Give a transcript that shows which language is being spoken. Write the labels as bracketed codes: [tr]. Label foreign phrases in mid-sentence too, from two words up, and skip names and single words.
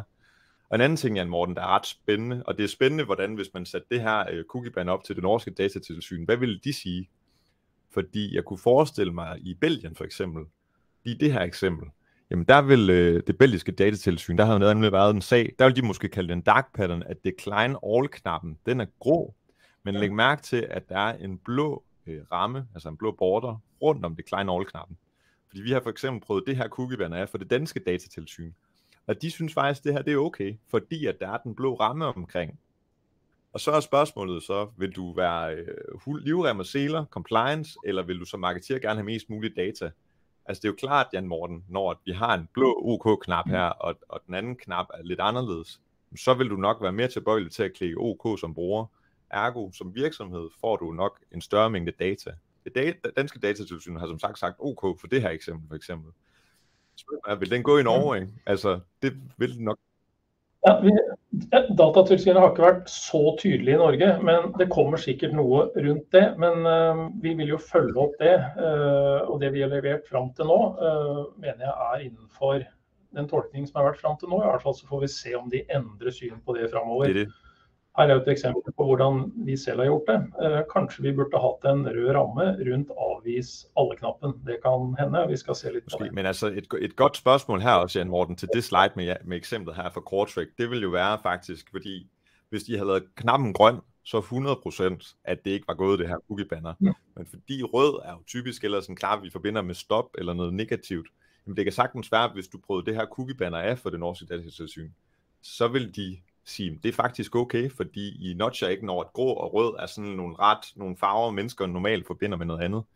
[da] Og en anden ting, Jan Morten, der er ret spændende, og det er spændende, hvordan hvis man satte det her cookie-ban op til det norske datatilsyn, hvad ville de sige? Fordi jeg kunne forestille mig i Belgien for eksempel, i det her eksempel, jamen der vil det belgiske datatilsyn, der har nemlig været en sag, der vil de måske kalde den [en] dark pattern, [da] at [en] decline all- [da] knappen, den er grå, men læg mærke til, at der er en blå ramme, altså en blå border, rundt om [en] decline all- [da] knappen. Fordi vi har for eksempel prøvet det her cookie-ban af for det danske datatilsyn, og de synes faktisk, at det her det er okay, fordi at der er den blå ramme omkring. Og så er spørgsmålet så, vil du være livrem og seler, compliance, eller vil du som marketeer gerne have mest muligt data? Altså det er jo klart, Jan Morten, når vi har en blå OK-knap her, og den anden knap er lidt anderledes, så vil du nok være mere tilbøjelig til at klikke OK som bruger. Ergo, som virksomhed får du nok en større mængde data. Det danske datatilsyn har som sagt OK for det her eksempel, for eksempel. Så vil den gå i Norge, ikke? Altså, det vil den nok. [no] Ja, Datatilsynet har ikke vært så tydelig i Norge, men det kommer sikkert noe rundt det. Men vi vil jo følge opp det, og det vi har levert frem til nå, mener jeg er innenfor den tolkning som har vært frem til nå. I hvert fall så får vi se om de endrer syn på det fremover. Det. Her er et eksempel på hvordan vi selv har gjort det. Kanskje vi burde hatt en rød ramme rundt avvis alle-knappen. Det kan hende, vi skal se litt på det. [da] Men altså et godt spørgsmål her også, Jan Morten, til det slide med eksemplet her for Qualtrics, det vil jo være faktisk, fordi hvis de havde lavet knappen grøn, så 100% at det ikke var gået det her cookie-banner. Ja. Men fordi rød er jo typisk ellers en knap, vi forbinder med stop eller noget negativt, jamen det kan sagtens være, hvis du prøvede det her cookie-banner af for det norske datatilsyn, så vil de sige, det er faktisk okay, fordi I notcher ikke, når et grå og rød er sådan nogle farver, mennesker normalt forbinder med noget andet.